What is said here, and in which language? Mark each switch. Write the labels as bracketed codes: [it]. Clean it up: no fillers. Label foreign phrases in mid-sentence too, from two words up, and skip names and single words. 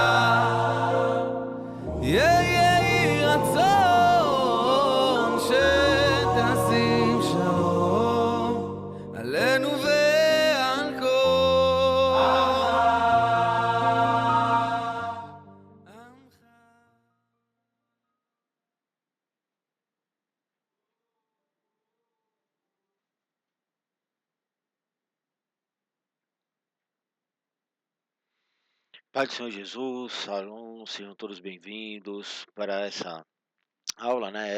[he] יהי רצון שתשים שלום עלינו ועל כל עמך. [pt] Pai do Senhor Jesus, shalom, sejam todos bem-vindos para essa aula, né?